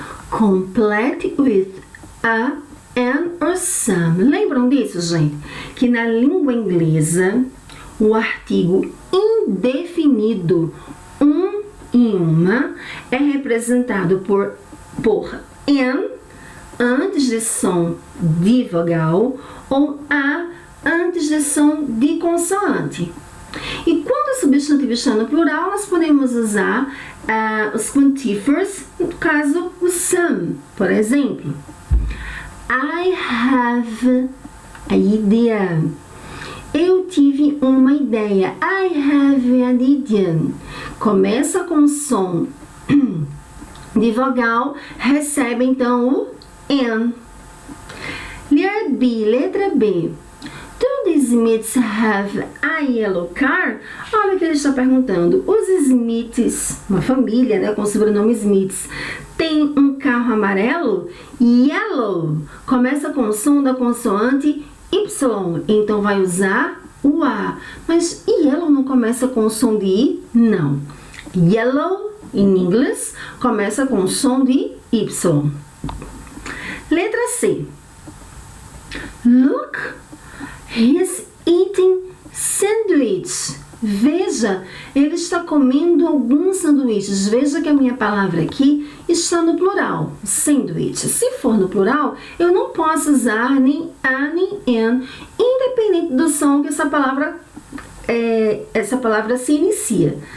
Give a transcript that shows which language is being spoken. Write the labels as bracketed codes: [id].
[en] Complete with a, an or some. [pt] Lembram disso, gente? Que na língua inglesa, o artigo indefinido um e uma é representado por an antes de som de vogal ou a antes de som de consoante. E quando o substantivo está no plural, nós podemos usar os quantifers, no caso, o some. Por exemplo, [en] I have a idea. [pt] Eu tive uma ideia. [en] I have an idea. [pt] Começa com som de vogal, recebe então o an. Letra B. [en] Do the Smiths have a yellow car? [pt] Olha o que ele está perguntando. Os Smiths, uma família, né, com o sobrenome Smiths, tem um carro amarelo? Yellow. Começa com o som da consoante Y. Então vai usar o A. Mas yellow não começa com o som de I? Não. Yellow, em inglês, começa com o som de Y. Letra C. [en] Look, he's eating sandwich. [pt] Veja, ele está comendo alguns sanduíches. Veja que a minha palavra aqui está no plural, sandwich. Se for no plural, eu não posso usar nem a nem an, independente do som que essa palavra se inicia.